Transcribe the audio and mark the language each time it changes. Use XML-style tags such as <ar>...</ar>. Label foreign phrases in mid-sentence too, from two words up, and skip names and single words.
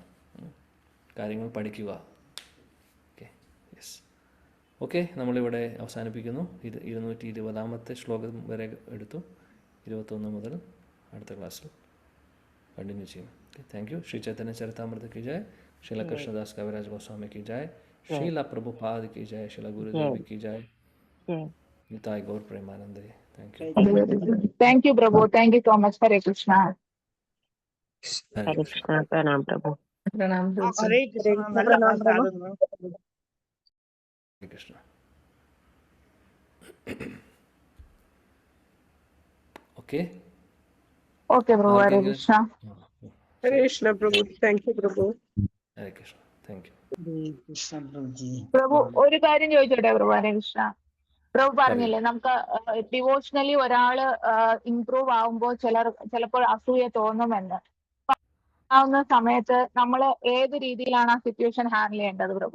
<ml>കാര്യങ്ങൾ പഠിക്കുക. ഓക്കെ, നമ്മളിവിടെ അവസാനിപ്പിക്കുന്നു. 220ാമത്തെ ശ്ലോകം വരെ എടുത്തു. 21 മുതൽ അടുത്ത ക്ലാസ്സിൽ കണ്ടിന്യൂ ചെയ്യും.</ml> <en>Thank you.</en> <hi>ശ്രീ ചൈതന്യ ചരിതാമൃത की जय, श्रील कृष्णदास कविराज गोस्वामी की जय, श्रील प्रभुपाद की जय, श्रील गुरुदेव की जय, निताय गौर प्रेमानंद.</hi> <en>Thank you, Prabhu. Thank you so much. Hare Krishna.</en> <hi>हरे कृष्ण. प्रणाम प्रभु.</hi> <ml>പ്രണാം പ്രഭു. ഹരേ കൃഷ്ണ. നല്ല ക്ലാസ്സായിരുന്നു.</ml> <hi>हरे कृष्ण. ओके</hi> <en>Okay, Prabhu. Hare Krishna.</en> <ml>ഹരേ കൃഷ്ണ പ്രഭു.</ml> <en>Thank you</en> <ml>പ്രഭു.</ml> <hi>हरे कृष्ण.</hi> <en>Thank you.</en> <ml>ഹരേ കൃഷ്ണ പ്രഭുജി. പ്രഭു ഒരു കാര്യം ചോദിച്ചോട്ടെ പ്രഭു? ഹരേ കൃഷ്ണ. പ്രഭു പറഞ്ഞില്ലേ നമുക്ക് ഡിവോഷണലി ഒരാള് ഇംപ്രൂവ് ആവുമ്പോൾ ചിലപ്പോൾ അസൂയ തോന്നുമെന്ന്. ആവുന്ന സമയത്ത് നമ്മൾ ഏത് രീതിയിലാണ് ആ സിറ്റുവേഷൻ ഹാൻഡിൽ ചെയ്യേണ്ടത് പ്രഭു?</ml>